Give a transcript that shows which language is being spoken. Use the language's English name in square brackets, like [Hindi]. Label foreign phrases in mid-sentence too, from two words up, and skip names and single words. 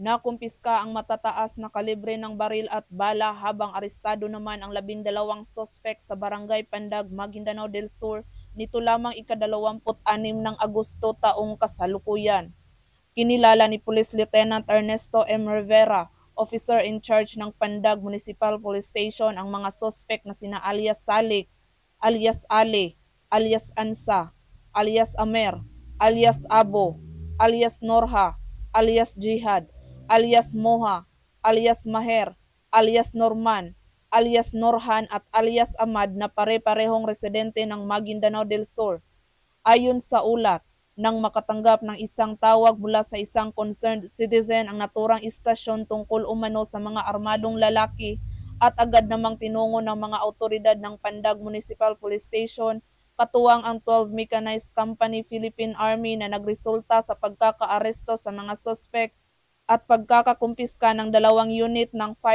[Filipino] Nakumpiska ang matataas na kalibre ng baril at bala habang arestado naman ang 12 sospek sa Barangay Pandag, Maguindanao del Sur nito lamang ika-26 ng Agosto taong kasalukuyan. Kinilala ni Police Lieutenant Ernesto M. Rivera, [English] officer in charge [Filipino] ng Pandag Municipal Police Station, ang mga sospek na sina alias Salik, alias Ale, alias Ansa, alias Amer, alias Abo, alias Norha, alias Jihad, alias Moha, alias Maher, alias Norman, alias Norhan at alias Ahmad na pare-parehong residente ng Maguindanao del Sur. Ayon sa ulat, nang makatanggap ng isang tawag mula sa isang [English] concerned citizen [Filipino] ang naturang istasyon tungkol umano sa mga armadong lalaki at agad namang tinungo ng mga autoridad ng Pandag Municipal Police Station katuwang ang 12 Mechanized Company Philippine Army na nagresulta sa pagkakaaresto sa mga suspect at pagkakakumpiska ng 2 unit ng